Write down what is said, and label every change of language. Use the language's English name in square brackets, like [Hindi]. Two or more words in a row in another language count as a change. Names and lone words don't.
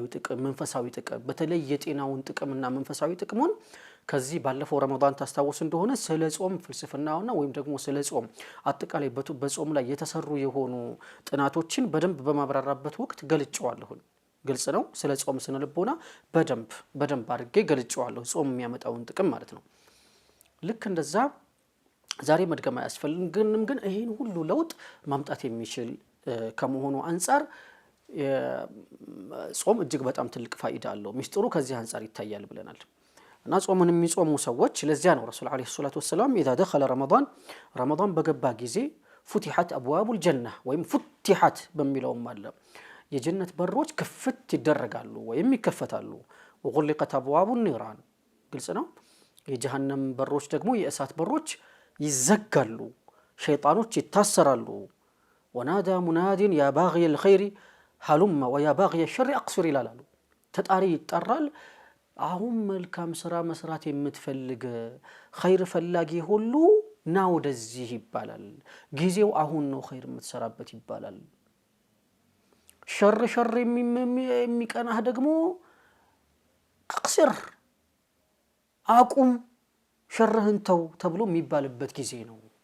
[Amharic] ጥቅም መንፈሳዊ ጥቅም በተለይ የጤናውን ጥቅምና መንፈሳዊ ጥቅሙን ከዚህ ባለፈው ረመዳን ታስታውስ እንደሆነ ስለ ጾም ፍልስፍናውና ወይም ደግሞ ስለ ጾም አጠቃላይ በጾም ላይ የተሰሩ የሆኑ ጥናቶችን በደንብ በማብራራበት ወቅት ገልጬዋለሁ ግልጽ ነው ስለ ጾም ስነ ልቦና በደንብ አድርጌ ገልጬዋለሁ ጾም የሚያመጣውን ጥቅም ማለት ነው ልክ እንደዛ ዛሬ መድገም አያስፈልግንም ግን ይሄን ሁሉ ለውጥ ማምጣት የሚችል ከመሆኑ አንፃር ጾም እጅግ በጣም ትልቅ ፋይዳ አለው ሚስጥሩ ከዚህ አንፃር ይታያል ብለናል እና ጾምን የሚጾሙ ሰዎች ለዚያ ነው ረሱል [Arabic] عليه الصلاة والسلام اذا دخل [Amharic] رمضان በገባ ጊዜ [Arabic] فتحت ابواب الجنه [Amharic] ወይም فتحت በሚለውም አለ የጀነት በሮች ክፍት ይደረጋሉ ወይም ይከፈታሉ وغلقت [Arabic] ابواب النيران [Amharic] ግልጽ ነው የጀሃነም በሮች ደግሞ የእሳት በሮች ይዘጋሉ ሸይጣኖች ይታሰራሉ ونادى [Arabic] مناد يا باغي الخير هلم ويا باغي الشر اقصر [Amharic] ይላሉ ተጣሪ ይጣራል አሁን መልካም ስራ መስራት የምትፈልግ ኸይር ፈላጊ ሁሉ ና ወደዚህ ይባላል ጊዜው አሁን ነው ኸይር የምትሰራበት ይባላል ሸር የሚቀናህ ደግሞ አቅስር አቁም ሸርህን ተው ተብሎ የሚባልበት ጊዜ ነው